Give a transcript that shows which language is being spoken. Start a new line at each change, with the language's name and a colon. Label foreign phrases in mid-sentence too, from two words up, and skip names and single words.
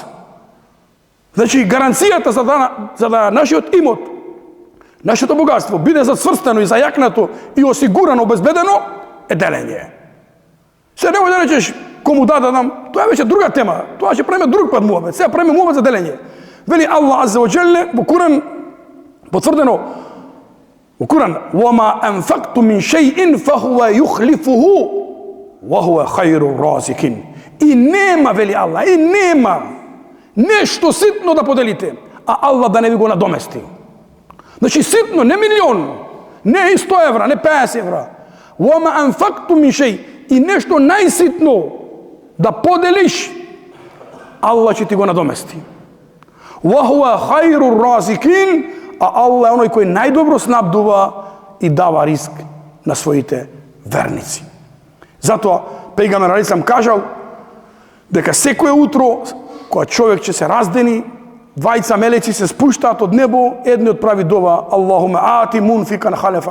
Macedonian: Значи, гаранцијата за да нашиот имот, нашето богатство биде зацврстено и зајакнато и осигурано, обезбедено, е делење. Се немој да речеш кому да дадам, тоа е веќе друга тема. Тоа ќе правиме друг пат муабет. Сега правиме муабет за делење. Вели Аллах
Arabic: عز وجل
Macedonian: во Куран потврдено во Куран:
Arabic: "وما أنفقتم من شيء فهو يخلفه وهو خير الرازقين."
Macedonian: И нема, вели Аллах, и нема нешто ситно да поделите, а Аллах да не ви го надомести. Значи ситно, не милион, не 100 евра, не 50 евра.
Arabic: "وما أنفقتم من شيء",
Macedonian: и нешто најситно да поделиш, Аллах ќе ти го надомести.
Arabic: وَهُوَ خَيْرُ الرَّازِقِينَ,
Macedonian: а Аллах е оној кој најдобро снабдува и дава риск на своите верници. Затоа пејгамбер алейхи кажал дека секое утро кога човек ќе се раздени, двајца мелеци се спуштаат од небо, едниот прави дова:
Arabic: "اللهم أعط منفقا خلفا."